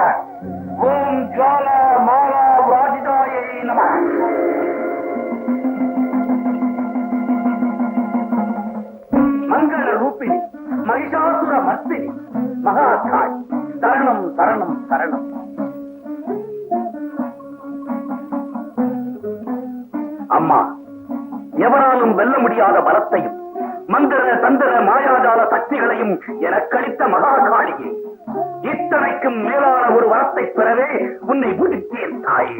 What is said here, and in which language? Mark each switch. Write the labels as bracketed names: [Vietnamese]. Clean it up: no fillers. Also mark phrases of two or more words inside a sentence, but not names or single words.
[Sanskrit] ओम ज्वाल माला वाजिदाय नमः। मंगल रूपिणी महिषासुर मर्दिनी महाकाय शरणं शरणं शरणं। [Tamil] அம்மா, எவராலும் வெல்ல முடியாத பலத்தையும் மந்திர தந்திர மாயாஜால சக்திகளையும் எனக்களித்த மகாகாளியே, இத்தனைக்கும் மேலான ஒரு வரத்தை பெறவே உன்னை முடித்தேன் தாயே.